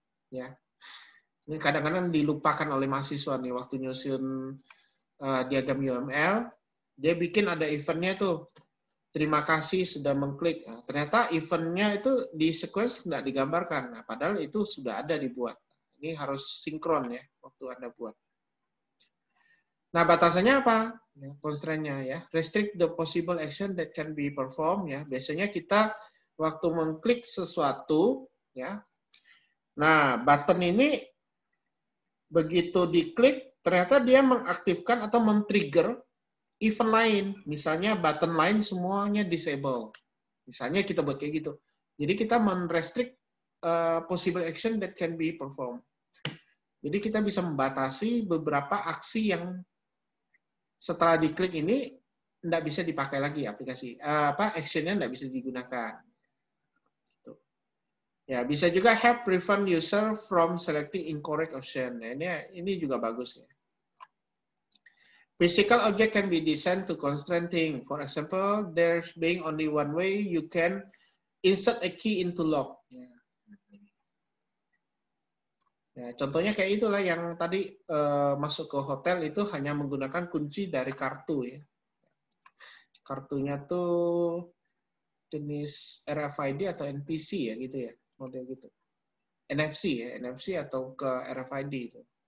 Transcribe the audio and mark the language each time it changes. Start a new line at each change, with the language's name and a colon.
Indonesian: Ya, ini kadang-kadang dilupakan oleh mahasiswa nih waktu nyusun diagram UML, dia bikin ada eventnya tuh. Terima kasih sudah mengklik. Nah, ternyata eventnya itu di sequence nggak digambarkan. Nah, padahal itu sudah ada dibuat. Ini harus sinkron ya waktu Anda buat. Nah, batasannya apa? Ya, constraint-nya ya.
English: Restrict the possible action that can be performed ya.
Indonesian: Biasanya kita waktu mengklik sesuatu ya. Nah, button ini begitu diklik ternyata dia mengaktifkan atau men-trigger event lain. Misalnya button lain semuanya disable. Misalnya kita buat kayak gitu. Jadi kita men-restrict
English: possible action that can be performed.
Indonesian: Jadi kita bisa membatasi beberapa aksi yang setelah diklik ini tidak bisa dipakai lagi aplikasi actionnya tidak bisa digunakan.
English: Ya,
Indonesian: bisa juga
English: help prevent user from selecting incorrect option.
Indonesian: Nah, ini juga bagus ya.
English: Physical object can be designed to constrain thing. For example, there's being only one way you can insert a key into lock.
Indonesian: Ya, contohnya kayak itulah yang tadi masuk ke hotel itu hanya menggunakan kunci dari kartu ya. Kartunya tuh jenis RFID atau NPC ya gitu ya, model gitu. NFC ya, NFC atau ke RFID itu.